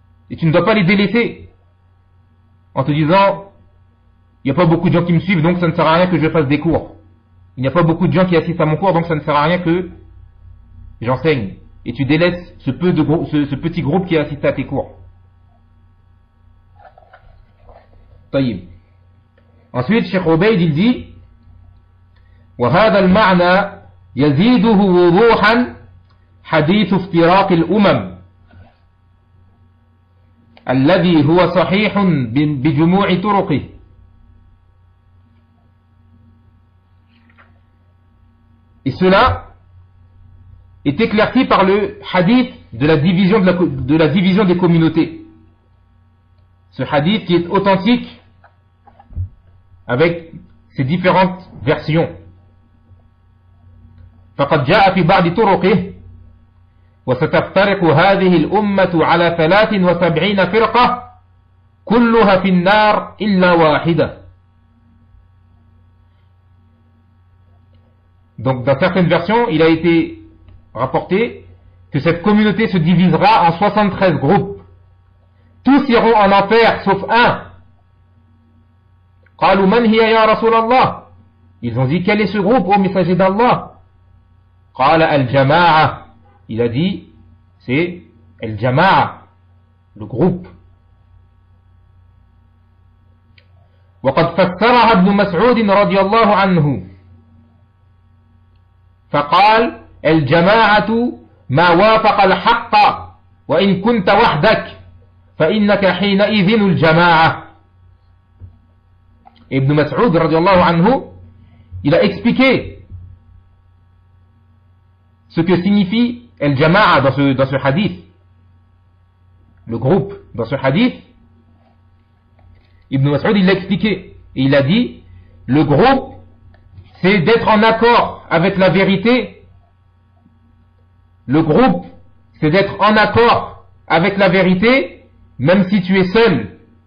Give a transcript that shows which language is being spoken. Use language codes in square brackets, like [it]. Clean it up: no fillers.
[fr] Et tu ne dois pas les délaisser en te disant, il n'y a pas beaucoup de gens qui me suivent, donc ça ne sert à rien que je fasse des cours. Il n'y a pas beaucoup de gens qui assistent à mon cours, donc ça ne sert à rien que j'enseigne, et tu délaisses ce peu de groupe, ce petit groupe qui a assisté à tes cours. [ar] طيب. [fr] Ensuite, Cheikh Obeid, il dit, [ar] وهذا المعنى يزيده وضوحا حديث افتراق الأمم الذي هو صحيح بجموع طرقه. [fr] Et cela est éclairci par le hadith de la division des communautés. Ce hadith qui est authentique avec ses différentes versions. [ar] فقد جاء في بعض طرقه وستفترق هذه الأمة على 73 فرقة كلها في النار إلا واحدة. [fr] Donc dans certaines versions, il a été rapporté que cette communauté se divisera en 73 groupes. Tous iront en enfer sauf un. [ar] قالوا من هي يا رسول الله؟ [fr] Ils ont dit quel est ce groupe ô messager d'Allah? [ar] قال الجماعة. [fr] Il a dit c'est الجماعة, le groupe. [ar] وقد فسرها ابن مسعود رضي الله عنه فقال الجماعة ما وافق الحق وإن كنت وحدك فإنك حينئذ الجماعة. [fr] Ibn Mas'ud radiallahu anhu, il a expliqué ce que signifie al-jama'a dans ce hadith, le groupe dans ce hadith. Ibn Mas'ud, il l'a expliqué et il a dit le groupe c'est d'être en accord avec la vérité, le groupe c'est d'être en accord avec la vérité même si tu es seul.